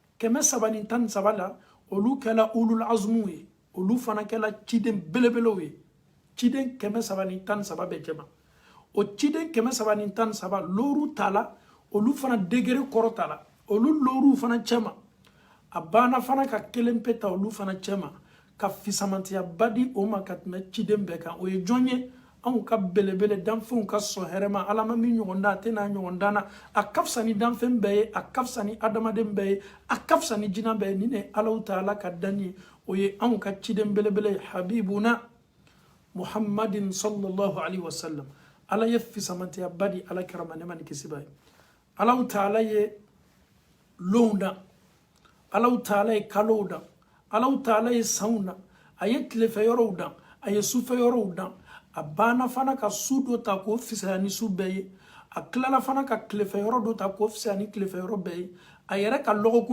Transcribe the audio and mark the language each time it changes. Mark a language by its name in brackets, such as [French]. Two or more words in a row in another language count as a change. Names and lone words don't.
[Bambara] 313 la olu kɛla ulul azmu ye olu fana kɛla ciden belebelew ye ciden 313 bɛ cɛma o ciden 313 loru tala olu fana degré kɔrɔ tala olu loru fana cɛma a banna fana ka kelen pe ta olu fana cɛma ka fisamantiya ba di o ma ka tɛmɛ ciden bɛɛ kan o ye jɔn ye anw ka belebele danfɛnw ka sɔn hɛrɛma ala ma min ɲɔgɔn da a tɛna ɲɔgɔn danna a ka fisa ni danfɛn bɛɛ ye a ka fisa ni adamaden bɛɛ ye a ka fisa ni jinɛ bɛɛ ye ni ne Alahu Taala ka danni ye o ye anw ka ciden belebele [Arabic] حبيبنا محمد صلى الله عليه وسلم [Bambara] ala ye fisamantiya ba di ala kɛrama ne ma ni kisi ba ye Alahu Taala ye lon da Alahu Taala ye kalow da Alahu Taala ye sanw da a ye tilefɛ yɔrɔw da a ye sufɛ yɔrɔw da a banna fana ka su dɔ ta k'o fisaya ni su bɛɛ ye a tilala fana ka tilefɛ yɔrɔ dɔ ta k'o fisaya ni tilefɛ yɔrɔ bɛɛ ye a yɛrɛ ka lɔgɔkun